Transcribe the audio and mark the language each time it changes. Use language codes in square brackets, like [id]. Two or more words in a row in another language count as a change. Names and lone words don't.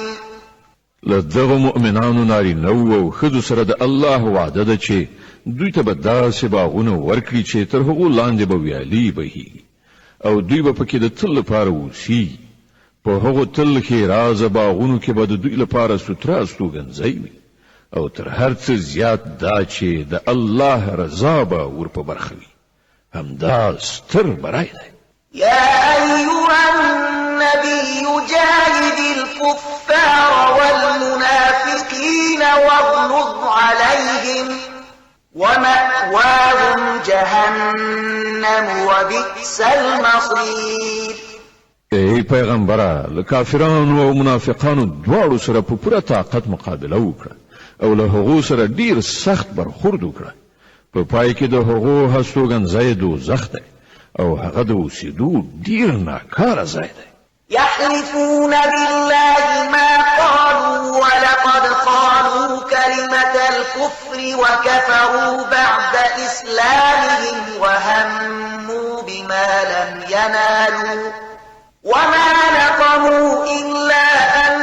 [ps] لدغه مؤمنانو نارینه او ښځو سره د الله وعده ده چې دوی ته به داسې باغونه ورکړي چې تر هغو لاندې به ویالې بهیږي او دوی به پکې د تل لپاره اوسي. په هغو تل کې رازه باغونو کې به د دوی لپاره ستره استوګنځی وي او تر هر څه زیات دا چې د الله رضا به ور په برخه وي. همدا ستر برای دی. [ar] يا أيها النبي جاهد الكفار والمنافقين واغلظ عليهم ومأواهم جهنم وبئس المصير. [ps] ای پیغمبره له کافرانو او منافقانو دواړو سره په پوره طاقت مقابله وکړه او له هغو سره ډیر سخت برخورد وکړه. په پای کې د هغو هستوګنځی دوزخ دی او هغه د اوسېدو ډیر ناکاره ځای دی. [ar] يحلفون بالله ما قالوا ولقد قالوا كلمة الكفر وكفروا بعد إسلامهم وهموا بما لم ينالوا وما نقموا إلا أن